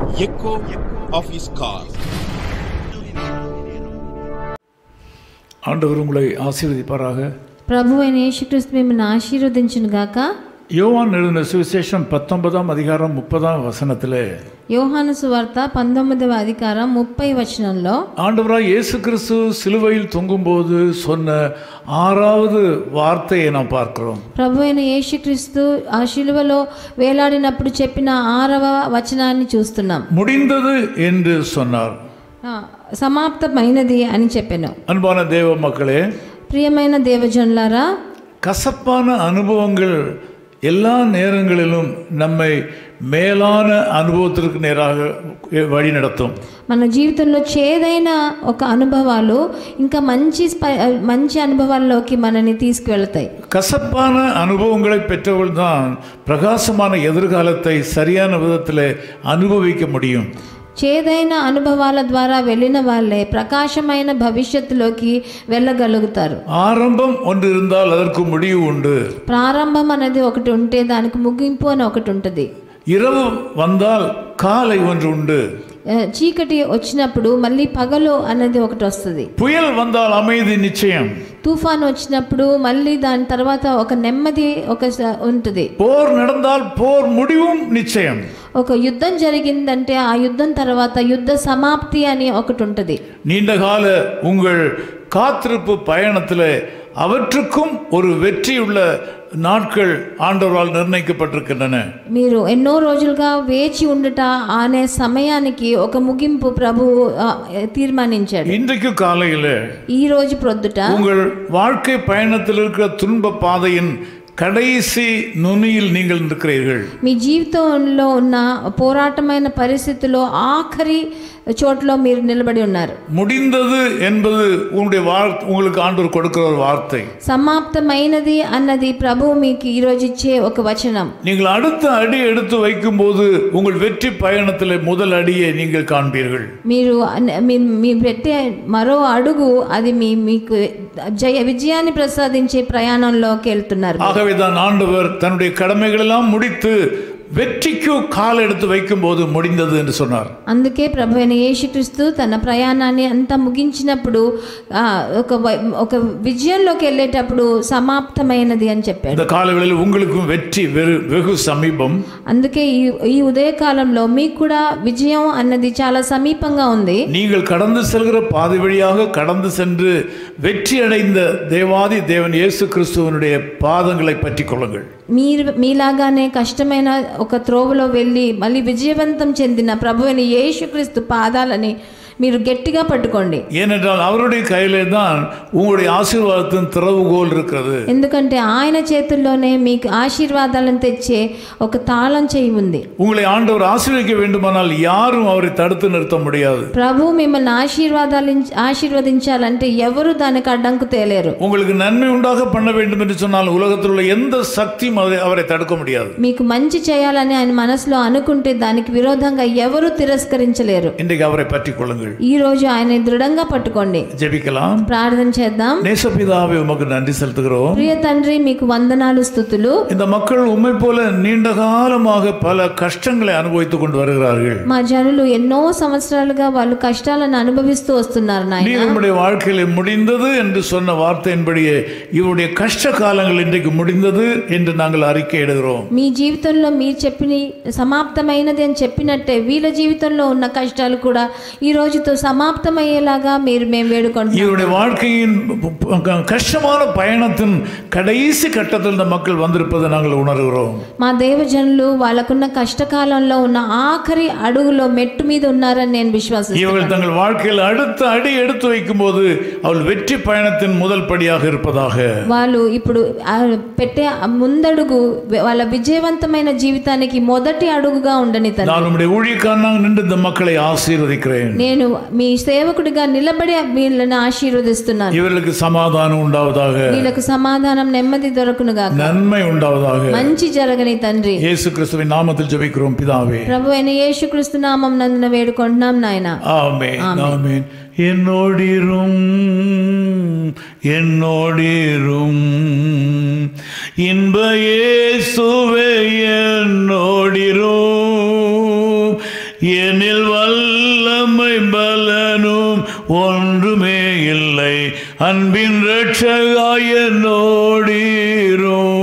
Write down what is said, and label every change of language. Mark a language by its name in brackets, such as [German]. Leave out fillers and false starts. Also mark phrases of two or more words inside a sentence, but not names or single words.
[English] echo of his call. [Tamil] ஆண்டவர் உங்களை ஆசீர்வதிப்பாராக. [Telugu] ప్రభువైన యేసుక్రీస్తు మిమ్మల్ని ఆశీర్వదించును గాక. [Tamil] யோவான் எழுதின சுவிசேஷம் 19ஆம் அதிகாரம் 30ஆம் வசனத்திலே [Telugu] யோహాను సువార్త 19వ అధికారం 30 వచనంలో [Tamil] ஆண்டவராய் இயேசு கிறிஸ்து சிலுவையில் தொங்கும்போது சொன்ன 6வது வார்த்தையை நாம் பார்க்கிறோம். [Telugu] ప్రభువైన యేసుక్రీస్తు ఆ శిలువలో వేలాడినప్పుడు చెప్పిన 6వ వచనాన్ని చూస్తున్నాం. [Tamil] முடிந்தது என்று சொன்னார். [Telugu] సమాప్తమైనది అని చెప్పాను. [Tamil] அன்பான தேவ மக்களே, [Telugu] ప్రియమైన దేవజనులారా, [Tamil] கசப்பான அனுபவங்கள் எல்லா நேரங்களிலும் நம்மை மேலான அனுபவத்திற்கு நேராக வழி நடத்தும். [Telugu] మన జీవితంలో చేదైన ఒక అనుభవాలు ఇంకా మంచి అనుభవాల్లోకి మనని తీసుకువెళ్తాయి. [Tamil] கசப்பான அனுபவங்களை பெற்றவர்கள் தான் பிரகாசமான எதிர்காலத்தை சரியான விதத்தில் அனுபவிக்க முடியும். [Telugu] చేదైన అనుభవాల ద్వారా వెళ్ళిన వాళ్ళే ప్రకాశమైన భవిష్యత్తులోకి వెళ్ళగలుగుతారు. [Tamil] ஆரம்பம் ஒன்று இருந்தால் அதற்கு முடிவு உண்டு. [Telugu] ప్రారంభం అనేది ఒకటి ఉంటే దానికి ముగింపు అని ఒకటి ఉంటుంది. [Tamil] இரவு வந்தால் காலை ஒன்று உண்டு. [Telugu] చీకటి వచ్చినప్పుడు మళ్ళీ పగలు అనేది ఒకటి వస్తుంది. [Tamil] புயல் வந்தால் அமைதி நிச்சயம். [Telugu] తుఫాన్ వచ్చినప్పుడు మళ్ళీ దాని తర్వాత ఒక నెమ్మది ఒక ఉంటుంది. [Tamil] போர் நடந்தால் போர் முடிவும் நிச்சயம். [Telugu] ఒక యుద్ధం జరిగిందంటే ఆ యుద్ధం తర్వాత యుద్ధ సమాప్తి అని ఒకటి ఉంటుంది. [Tamil] நீண்டகால உங்கள் காத்திருப்பு பயணத்தில் அவற்றுக்கும் ஒரு வெற்றியுள்ள நாட்கள் ஆண்டவரால் நிர்ணயிக்கப்பட்டிருக்கின்றன. [Telugu] మీరు ఎన్నో రోజులుగా వేచి ఉండుట అనే సమయానికి ఒక ముగింపు ప్రభువు తీర్మానించాడు. [Tamil] இன்றைக்கு காலையில் [Telugu] ఈ రోజు ప్రొద్దుట [Tamil] உங்கள் வாழ்க்கை பயணத்தில் இருக்கிற துன்ப பாதையின் கடைசி நுனியில் நீங்கள் இருக்கிறீர்கள். [Telugu] మీ జీవితంలో ఉన్న పోరాటమైన పరిస్థితిలో ఆఖరి చోట్లో మీరు నిలబడి ఉన్నారు. [Tamil] முடிந்தது என்பது உங்களுக்கு ஆண்டவர் கொடுக்கிற ஒரு வார்த்தை. [Telugu] సమాప్తమైనది అన్నది ప్రభువు మీకు ఈ రోజు ఇచ్చే ఒక వచనం. [Tamil] நீங்கள் அடுத்த அடி எடுத்து வைக்கும்போது உங்கள் வெற்றி பயணத்தில் முதல் அடியை நீங்கள் காண்பீர்கள். [Telugu] మీరు పెట్టే మరో అడుగు అది మీకు విజయాన్ని ప్రసాదించే ప్రయాణంలోకి వెళ్తున్నారు. [Tamil] ஆகவேதான் ஆண்டவர் தன்னுடைய கடமைகளெல்லாம் முடித்து வெற்றிக்கு கால் எடுத்து வைக்கும் போது முடிந்தது என்று சொன்னார். [Telugu] అందుకే ప్రభువైన యేసుక్రీస్తు తన ప్రయాణాన్ని అంతా ముగించినప్పుడు ఒక విజయంలోకి వెళ్ళేటప్పుడు సమాప్తమైనది అని చెప్పాడు. [Tamil] இந்த காலங்களில் உங்களுக்கும் வெற்றி வெகு சமீபம். [Telugu] అందుకే ఈ ఉదయకాలంలో మీకు కూడా విజయం అన్నది చాలా సమీపంగా ఉంది. [Tamil] நீங்கள் கடந்து செல்கிற பாதை வழியாக கடந்து சென்று வெற்றி அடைந்த தேவாதி தேவன் இயேசு கிறிஸ்துவனுடைய பாதங்களை பற்றிக் கொள்ளுங்கள். [Telugu] మీలాగానే కష్టమైన ఒక త్రోవలో వెళ్ళి మళ్ళీ విజయవంతం చెందిన ప్రభువైన యేసుక్రీస్తు పాదాలని మీరు గట్టిగా పట్టుకోండి. [Tamil] ஏனென்றால் அவருடைய கையிலே தான் உங்களுடைய ஆசீர்வாதத்தின் திறவுகோல் இருக்கிறது. [Telugu] ఎందుకంటే ఆయన చేతుల్లోనే మీకు ఆశీర్వాదాలను తెచ్చే ఒక తాళం చెయ్యి ఉంది. [Tamil] உங்களை ஆண்டவர் ஆசீர்வதிக்க வேண்டுமானால் யாரும் அவரை தடுத்து நிறுத்த முடியாது. [Telugu] ప్రభు మిమ్మల్ని ఆశీర్వదించాలంటే ఎవరు దానికి అడ్డంకు తేలేరు. [Tamil] உங்களுக்கு நன்மை உண்டாக பண்ண வேண்டும் என்று சொன்னால் உலகத்தில் உள்ள எந்த சக்தியும் அவரை தடுக்க முடியாது. [Telugu] మీకు మంచి చేయాలని ఆయన మనసులో అనుకుంటే దానికి విరోధంగా ఎవరు తిరస్కరించలేరు. [Tamil] இன்றைக்கு அவரை பற்றிக் கொள்ளுங்கள். [Telugu] ఈ రోజు ఆయన దృఢంగా పట్టుకోండి. [Tamil] జెబికలాం. [Telugu] ప్రార్థన చేద్దాం. [Tamil] நேசபிதாவே உமக்கு நன்றி செலுத்துகிறோம். [Telugu] ప్రియ తండ్రి మీకు వందనాలు స్తుతులు. [Tamil] இந்த மக்கள் உம்மை போல நீண்ட காலமாக பல கஷ்டங்களை அனுபவித்துக் கொண்டு வருகிறார்கள். [Telugu] మా జనులు ఎన్నో సంవత్సరాలుగా వాళ్ళు కష్టాలను అనుభవిస్తూ వస్తున్నారు నాయనా. [Tamil] நீர் உம்முடைய வாழ்க்கையில முடிந்தது என்று சொன்ன வார்த்தையின்படியே இவருடைய கஷ்ட காலங்கள் இன்றைக்கு முடிந்தது என்று நாங்கள் அறிக்கையிடுகிறோம். [Telugu] మీ జీవితంలో మీరు చెప్పిన సమాప్తమైనది అని చెప్పినట్టే వీళ్ళ జీవితంలో ఉన్న కష్టాలు కూడా ఈ రోజుతో సమాప్తమయ్యేలాగా మేము వేడుకుంటున్నాం. [Tamil] இவருடைய வாழ்க்கையின் கஷ்டமான பயணத்தின் கடைசி கட்டத்தில் இந்த மக்கள் வந்திருப்பதை நாங்கள் உணர்கிறோம். [Telugu] మా దేవజనులు వాళ్ళకున్న కష్టకాలంలో ఉన్న ఆఖరి అడుగులో మెట్టు మీద ఉన్నారని నేను విశ్వాసిస్తున్నాను. [Tamil] இவர்கள் தங்கள் வாழ்க்கையில் அடுத்த அடி எடுத்து வைக்கும்போது அவள் வெற்றி பயணத்தின் முதல் படியாக இருப்பதாக. [Telugu] వాళ్ళు ఇప్పుడు పెట్టే ముందడుగు వాళ్ళ విజయవంతమైన జీవితానికి మొదటి అడుగుగా ఉండని తండ్రి. [Tamil] நான் உம்முடைய ஊழியக்காரனாக நின்று இந்த மக்களை ஆசீர்வதிக்கிறேன். [Telugu] నేను మీ సేవకుడిగా నిలబడి వీళ్ళని ఆశీర్వదిస్తున్నాను. [Tamil] இவர்களுக்கு சமாதானம் உண்டாவதாக. [Telugu] వీళ్ళకు సమాధానం నెమ్మది దొరకునుగాక. [Tamil] நன்மை உண்டாவதாக. [Telugu] మంచి జరగని తండ్రి. [Tamil] இயேசு கிறிஸ்துவின் நாமத்தில் ஜெபிக்கிறோம் பிதாவே. [Telugu] ప్రభువైన యేసుక్రీస్తు నామం నందున వేడుకుంటున్నాం నాయనా. [Tamil] ஆமென் ஆமென். என்னோடிரும் இன்ப இயேசுவே என்னோடிரும் என்னில் வல்லமை பலனும் ஒன்றுமே இல்லை, அன்பின் இரட்சகாய் என்னோடீரோ.